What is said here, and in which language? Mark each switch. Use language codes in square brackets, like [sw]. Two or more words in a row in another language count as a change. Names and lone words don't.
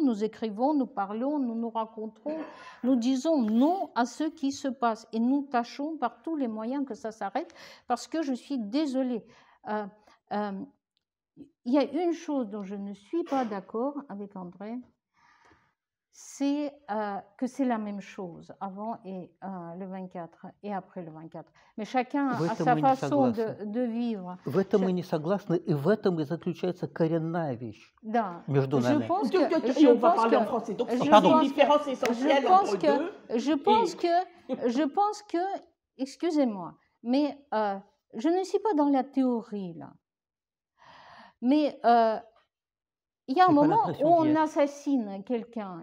[fr] Nous écrivons, nous parlons, nous nous rencontrons, nous disons non à ce qui se passe et nous tâchons par tous les moyens que ça s'arrête parce que je suis désolée. il y a une chose dont je ne suis pas d'accord avec André, c'est que c'est la même chose avant et le 24 et après le 24. Mais chacun a sa façon de vivre. [ru] В этом мы не согласны, и в этом и заключается коренная вещь между нами. [fr] On va parler en français, donc c'est une différence essentielle entre deux. Je pense que, excusez-moi, mais je ne suis pas dans la théorie là. Mais il y a un moment où on assassine quelqu'un.